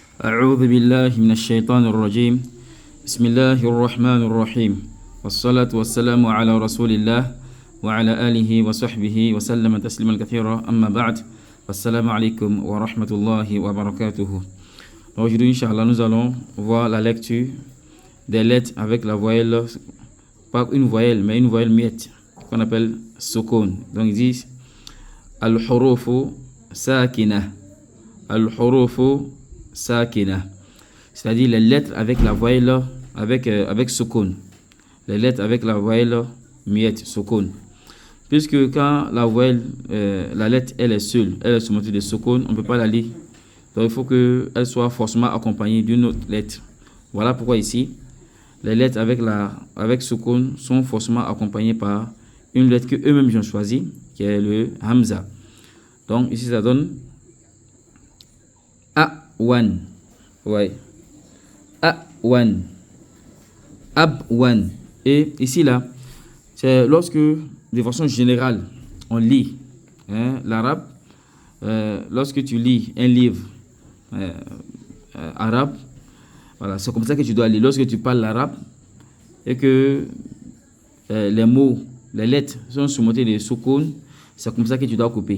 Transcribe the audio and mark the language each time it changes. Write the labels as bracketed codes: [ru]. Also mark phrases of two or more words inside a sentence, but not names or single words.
[ar] أعوذ بالله من الشيطان الرجيم بسم الله الرحمن الرحيم والصلاة والسلام على رسول الله وعلى آله وصحبه وسلم تسليما كثيرا أما بعد والسلام عليكم ورحمة الله وبركاته. [fr] Aujourd'hui, Inch'Allah, nous allons voir la lecture des lettres avec la voyelle, pas une voyelle, mais une voyelle muette, qu'on appelle sukun. Donc, ils disent [ar] الحروف ساكنة. الحروف ساكنة. [fr] C'est-à-dire les lettres avec la voyelle, avec sukun. Les lettres avec la voyelle muette, sukun. Puisque quand la voyelle, la lettre, elle est seule, elle est surmontée de sukun, on ne peut pas la lire. Donc, il faut qu'elle soit forcément accompagnée d'une autre lettre. Voilà pourquoi ici, les lettres avec sukun sont forcément accompagnées par une lettre que eux-mêmes ont choisie, qui est le hamza. Donc, ici, ça donne A-wan. Ouais. A-wan. Ab-wan. Et ici, là, c'est lorsque, de façon générale, on lit l'arabe. Lorsque tu lis un livre arabe, voilà, c'est comme ça que tu dois lire. Lorsque tu parles l'arabe et que les mots, les lettres sont surmontées de sukun, c'est comme ça que tu dois couper.